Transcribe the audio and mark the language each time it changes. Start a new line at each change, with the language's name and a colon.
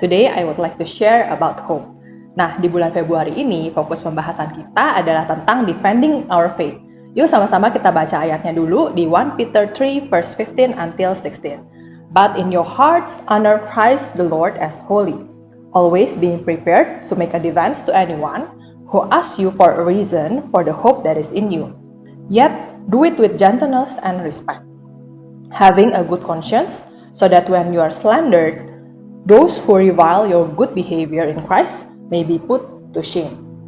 English: Today I would like to share about hope.
Indonesian: Nah, di bulan Februari ini, fokus pembahasan kita adalah tentang
English: defending our faith.
Indonesian: Yuk sama-sama kita baca ayatnya dulu di 1 Peter 3 verse 15 until 16.
English: But in your hearts honor Christ the Lord as holy, always being prepared to make a defense to anyone who asks you for a reason for the hope that is in you. Yet, do it with gentleness and respect, having a good conscience, so that when you are slandered, those who revile your good behavior in Christ may be put to shame.